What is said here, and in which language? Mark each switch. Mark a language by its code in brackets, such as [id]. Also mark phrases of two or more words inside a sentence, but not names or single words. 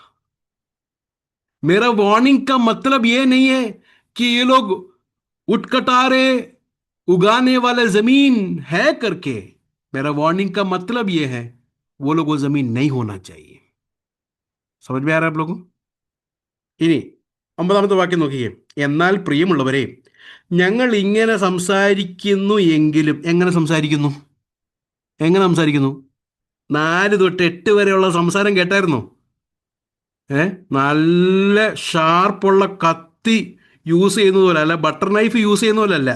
[hi] मेरा वार्निंग का मतलब ये नहीं है कि ये लोग उठकटारे उगाने वाले जमीन है करके। मेरा वार्निंग का मतलब ये है, वो लोग वो जमीन नहीं होना चाहिए। समझ में आ रहा है आप लोगों? [ml] ഇനി 9ാമത്തെ വാക്യം നോക്കിയേ. എന്നാൽ പ്രിയമുള്ളവരെ, ഞങ്ങൾ ഇങ്ങനെ സംസാരിക്കുന്നു എങ്കിലും, എങ്ങനെ സംസാരിക്കുന്നു? എങ്ങനെ സംസാരിക്കുന്നു? 4 തൊട്ട് 8 വരെയുള്ള സംസാരം കേട്ടായിരുന്നോ? നല്ല ഷാർപ്പുള്ള കത്തി യൂസ് ചെയ്യുന്നത് പോലെ അല്ല, [en] butter knife [ml] യൂസ് ചെയ്യുന്ന പോലെ അല്ല.